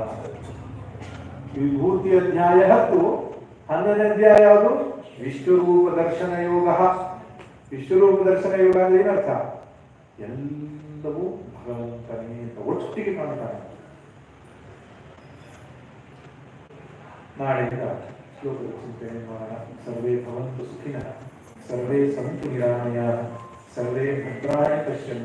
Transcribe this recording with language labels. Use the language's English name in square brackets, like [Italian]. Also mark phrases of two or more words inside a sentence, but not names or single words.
[Kannada] ವಿಭೂತಿ ಅಧ್ಯಾಯ 10. 11ನೇ ಅಧ್ಯಾಯ ಯಾವುದು? ವಿಶ್ವರೂಪ ದರ್ಶನ ಯೋಗ. ವಿಶ್ವರೂಪ ದರ್ಶನ ಯೋಗ ಅಂದ್ರೆ ಏನರ್ಥ? ಎಲ್ಲವೂ ಭಗವಂತನೇ ಅಂತ ಒಟ್ಟಿಗೆ ಕಾಣ್ತಾನೆ. ನಾಳೆಯಿಂದ ಶ್ಲೋಕದ ಚಿಂತನೆ ಮಾಡೋಣ. [Sanskrit] सर्वे भवन्तु सुखिनः सर्वे सन्तु निरामयाः सर्वे भद्राणि पश्यन्तु.